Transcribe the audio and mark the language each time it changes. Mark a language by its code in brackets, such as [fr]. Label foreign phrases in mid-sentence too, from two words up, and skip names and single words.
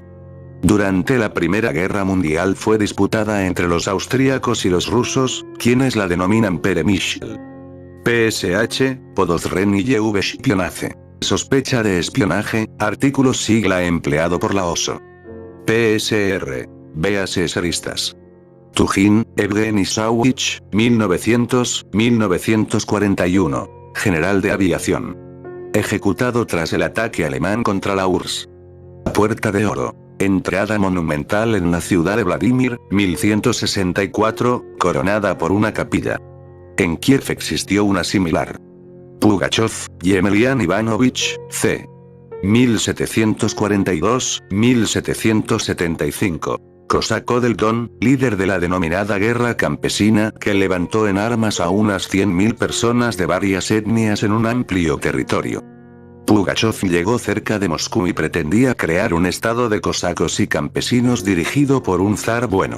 [es] Durante la Primera Guerra Mundial fue disputada entre los austríacos y los rusos, quienes la denominan Peremysl. [ru] PSH, Подозрение в шпионаже. [es] Sospecha de espionaje, artículo sigla empleado por la OSO. PSR. Véase seristas. Tujin, Evgeny Savich, 1900-1941. General de aviación. Ejecutado tras el ataque alemán contra la URSS. Puerta de Oro. Entrada monumental en la ciudad de Vladimir, 1164, coronada por una capilla. En Kiev existió una similar. Pugachov, Yemelian Ivanovich, c. 1742-1775. Cosaco del Don, líder de la denominada guerra campesina, que levantó en armas a unas 100.000 personas de varias etnias en un amplio territorio. Pugachov llegó cerca de Moscú y pretendía crear un estado de cosacos y campesinos dirigido por un zar bueno.